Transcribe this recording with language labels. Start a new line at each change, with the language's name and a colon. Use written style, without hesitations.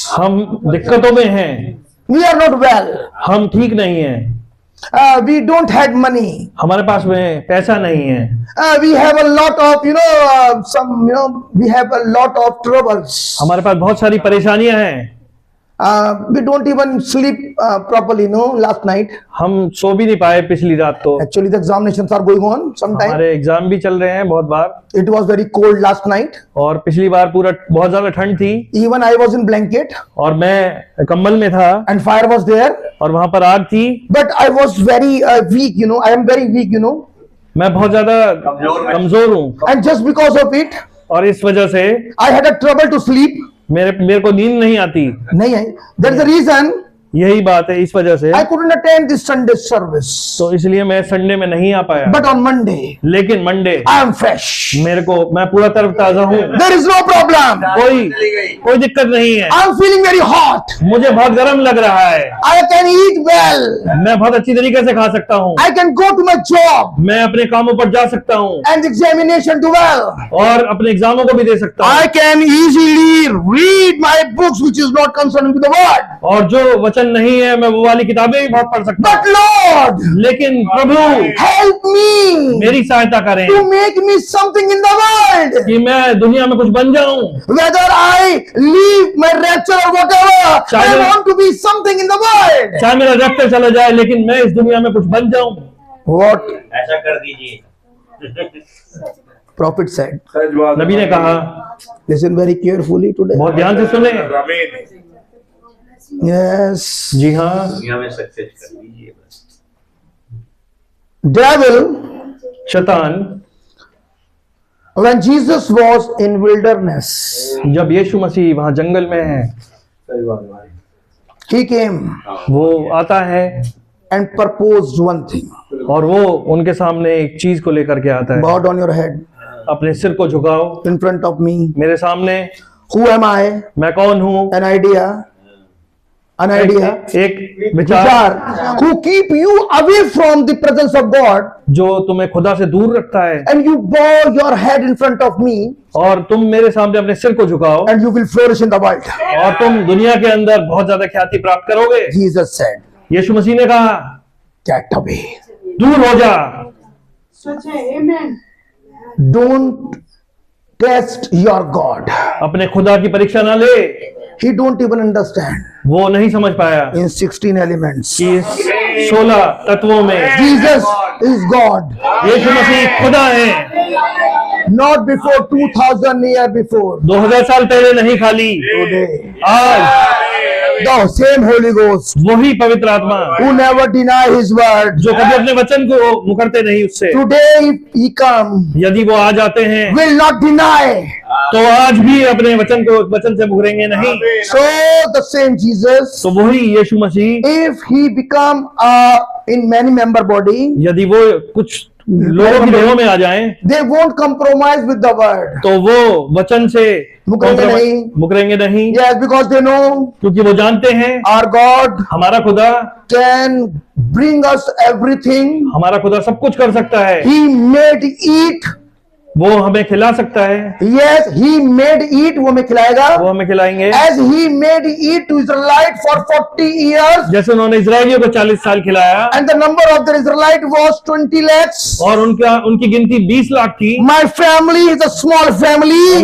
Hindi: हम दिक्कतों में हैं,
English: We are not well.
Hindi: हम ठीक नहीं हैं,
English: We don't have money.
Hindi: हमारे पास में पैसा नहीं है,
English: We have a lot of we have a lot of troubles.
Hindi: हमारे पास बहुत सारी परेशानियां हैं।
English: We don't even sleep properly, last night.
Hindi: हम सो भी नहीं पाए पिछली रात तो।
English: Actually, the examinations are going on sometime.
Hindi: हमारे एग्जाम भी चल रहे हैं बहुत बार,
English: It was very cold last night.
Hindi: और पिछली बार पूरा बहुत ज्यादा ठंड थी,
English: Even I was in blanket
Hindi: और मैं कंबल में था,
English: and fire was there.
Hindi: और वहां पर आग थी।
English: But I was very weak, I am very weak,
Hindi: मैं बहुत ज्यादा कमजोर हूँ,
English: And just because of it,
Hindi: और इस वजह से
English: I had a trouble to sleep.
Hindi: मेरे को नींद नहीं आती। नहीं आई।
English: That's the reason
Hindi: यही बात है, इस वजह से
English: I couldn't attend this Sunday service.
Hindi: तो इसलिए मैं संडे में नहीं आ पाया।
English: But on Monday,
Hindi: लेकिन मंडे
English: I am fresh.
Hindi: मैं पूरा तरोताजा हूँ,
English: There is no problem.
Hindi: चली गई। कोई दिक्कत नहीं है।
English: I am feeling very hot.
Hindi: मुझे बहुत गर्म लग रहा है,
English: I can eat well.
Hindi: मैं बहुत अच्छी तरीके से खा सकता हूँ,
English: I can go to my job
Hindi: मैं अपने कामों पर जा सकता हूँ
English: and examination do well.
Hindi: और अपने एग्जामों को भी दे सकता हूँ,
English: I can easily read my books which is not concerned with the word.
Hindi: और जो वचन नहीं है मैं वो वाली किताबें भी बहुत पढ़ सकता
English: But Lord,
Hindi: हूँ। लेकिन प्रभु
English: help me
Hindi: मेरी सहायता करें
English: to make me something in the world.
Hindi: कि मैं दुनिया में कुछ बन जाऊं,
English: Whether I leave my rapture or whatever, I China- want to be something in the world.
Hindi: चाहे मेरा रैप्चर चला जाए लेकिन मैं इस दुनिया में कुछ बन जाऊं।
English: What
Hindi: ऐसा कर दीजिए।
English: prophet said.
Hindi: सच बात नबी ने कहा,
English: Listen very carefully today.
Hindi: बहुत ध्यान से सुने। आमीन।
English: Yes.
Hindi: जी हाँ, दुनिया में सक्सेस कर दीजिए बस।
English: Devil,
Hindi: शैतान
English: when Jesus was in wilderness,
Hindi: जब यीशु मसीह वहां जंगल में है, सही बात है भाई।
English: he came
Hindi: वो आता है
English: and proposed one thing.
Hindi: और वो उनके सामने एक चीज को लेकर के आता है।
English: Bow down your head
Hindi: अपने सिर को झुकाओ
English: in front of me.
Hindi: मेरे सामने।
English: Who am I?
Hindi: मैं कौन हूँ?
English: An idea. An idea.
Hindi: एक विचार Vichar.
English: Who keep you away from the presence of God,
Hindi: जो तुम्हें खुदा से दूर रखता है,
English: and you bow your head in front of me,
Hindi: और तुम मेरे सामने अपने सिर को झुकाओ
English: and you will flourish in the world.
Hindi: और तुम दुनिया के अंदर बहुत ज्यादा ख्याति प्राप्त करोगे।
English: Jesus said,
Hindi: यीशु मसीह ने कहा,
English: get away.
Hindi: दूर हो जा, सच है, amen.
English: Don't test your God.
Hindi: अपने खुदा की परीक्षा ना ले।
English: He don't even understand
Hindi: वो नहीं समझ पाया
English: in 16 elements.
Hindi: कि इस 16 तत्वों में
English: Jesus is God.
Hindi: यीशु मसीह खुदा है।
English: Not before 2000 years before.
Hindi: 2000 साल पहले नहीं, खाली
English: Today.
Hindi: आज
English: The same Holy Ghost
Hindi: वही पवित्र आत्मा
English: who never deny His word.
Hindi: जो कभी अपने वचन को मुकरते नहीं उससे,
English: Today if He come,
Hindi: यदि वो आ जाते हैं
English: will not deny.
Hindi: तो आज भी अपने वचन से मुकरेंगे नहीं।
English: So the same Jesus,
Hindi: तो वही यीशु मसीह
English: if He become in many member body,
Hindi: यदि वो कुछ लोगों की देहों में आ जाएं,
English: they won't compromise with the word.
Hindi: तो वो वचन से मुकरेंगे नहीं।
English: Yes, because they know
Hindi: क्योंकि वो जानते हैं
English: our God
Hindi: हमारा खुदा
English: can bring us everything.
Hindi: हमारा खुदा सब कुछ कर सकता है।
English: He made eat.
Hindi: वो हमें खिला सकता है।
English: Yes, He made eat.
Hindi: वो हमें खिलाएगा. वो हमें खिलाएंगे।
English: As He made eat to Israelite for 40 years.
Hindi: जैसे उन्होंने इजराइलियों को 40 साल खिलाया
English: And the number of the Israelite was 20 lakhs.
Hindi: और उनकी गिनती 20 लाख थी।
English: My family is a small family.